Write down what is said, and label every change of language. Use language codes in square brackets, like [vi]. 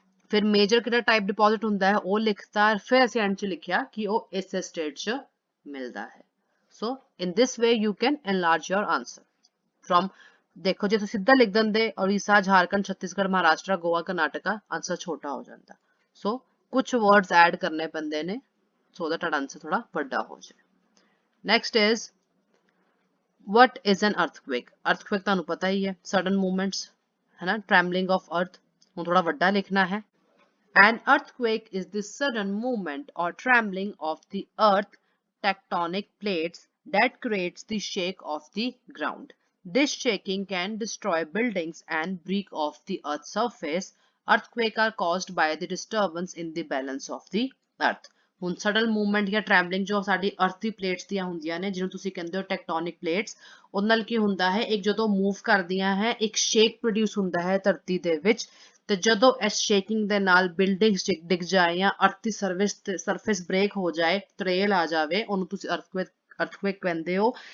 [pa] ਫਿਰ ਮੇਜਰ ਕਿਹੜਾ type deposit ਹੁੰਦਾ ਹੈ ਉਹ ਲਿਖਤਾ, ਫਿਰ ਅਸੀਂ ਐਂਡ ਚ ਲਿਖਿਆ ਕਿ ਉਹ ਇਸੇ ਸਟੇਟ ਚ ਮਿਲਦਾ ਹੈ। [en] so in this way you can enlarge your answer from, [pa] ਦੇਖੋ ਜੇ ਤੁਸੀਂ ਸਿੱਧਾ ਲਿਖ ਦਿੰਦੇ ਉੜੀਸਾ, ਝਾਰਖੰਡ, ਛੱਤੀਸਗੜ੍ਹ, ਮਹਾਰਾਸ਼ਟਰ, ਗੋਆ, ਕਰਨਾਟਕਾ, ਆਂਸਰ ਛੋਟਾ ਹੋ ਜਾਂਦਾ। ਸੋ ਕੁਝ ਵਰਡਸ ਐਡ ਕਰਨੇ ਪੈਂਦੇ ਨੇ [en] so that [pa] ਤੁਹਾਡਾ ਆਂਸਰ ਥੋੜਾ ਵੱਡਾ ਹੋ ਜਾਏ। [en] Next is what is an earthquake? [pa] earthquake ਤੁਹਾਨੂੰ ਪਤਾ ਹੀ ਹੈ, sudden movements ਹੈ ਨਾ, [en] trembling of earth। [pa] ਹੁਣ ਥੋੜਾ ਵੱਡਾ ਲਿਖਣਾ ਹੈ। [en] An earthquake is the sudden movement or trembling of the earth tectonic plates that creates the shake of the ground. This shaking can destroy buildings and break off the earth's surface. Earthquakes are caused by the disturbance in the balance of the earth. [pa] ਹੁਣ sudden movement ਜਾਂ travelling ਜੋ ਸਾਡੀ ਅਰਥ ਦੀ plates ਦੀਆਂ ਹੁੰਦੀਆਂ ਨੇ, ਜਿਹਨੂੰ ਤੁਸੀਂ ਕਹਿੰਦੇ ਹੋ ਟੈਕਟੋਨਿਕ ਪਲੇਟਸ, ਉਹਦੇ ਨਾਲ ਕੀ ਹੁੰਦਾ ਹੈ, ਇੱਕ ਜਦੋਂ ਮੂਵ ਕਰਦੀਆਂ ਹੈ ਇੱਕ ਸ਼ੇਕ ਪ੍ਰੋਡਿਊਸ ਹੁੰਦਾ ਹੈ ਧਰਤੀ ਦੇ ਵਿੱਚ, ਤੇ ਜਦੋਂ ਇਸ ਸ਼ੇਕਿੰਗ ਦੇ ਨਾਲ ਬਿਲਡਿੰਗਸ ਡਿੱਗ ਜਾਏ ਜਾਂ ਅਰਥ ਦੀ ਸਰਫੇਸ ਬ੍ਰੇਕ ਹੋ ਜਾਏ, ਤਰੇਲ ਆ ਜਾਵੇ, ਉਹਨੂੰ ਤੁਸੀਂ ਅਰਥਕੁਏਕ ਕਹਿੰਦੇ ਹੋ।